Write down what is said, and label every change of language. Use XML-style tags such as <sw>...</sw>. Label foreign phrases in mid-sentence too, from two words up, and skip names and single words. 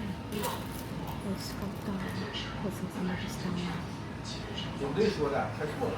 <ja>美味しかった。ごちそうさまでした。</ja> <zh>领队说的，太错了。</zh>